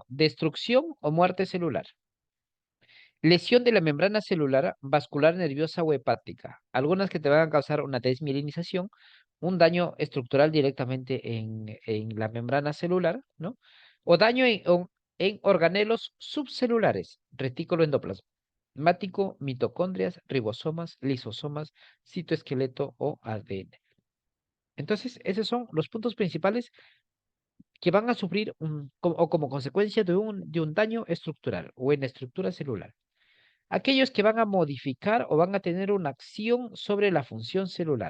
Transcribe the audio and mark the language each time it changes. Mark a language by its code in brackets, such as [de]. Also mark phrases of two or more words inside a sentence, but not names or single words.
[es] Destrucción o muerte celular. Lesión de la membrana celular, vascular, nerviosa o hepática. Algunas que te van a causar una desmielinización, un daño estructural directamente en la membrana celular, ¿no? O daño en organelos subcelulares, retículo endoplasmático, mitocondrias, ribosomas, lisosomas, citoesqueleto o ADN. Entonces, esos son los puntos principales que van a sufrir o como consecuencia de un daño estructural o en estructura celular. Aquellos que van a modificar o van a tener una acción sobre la función celular.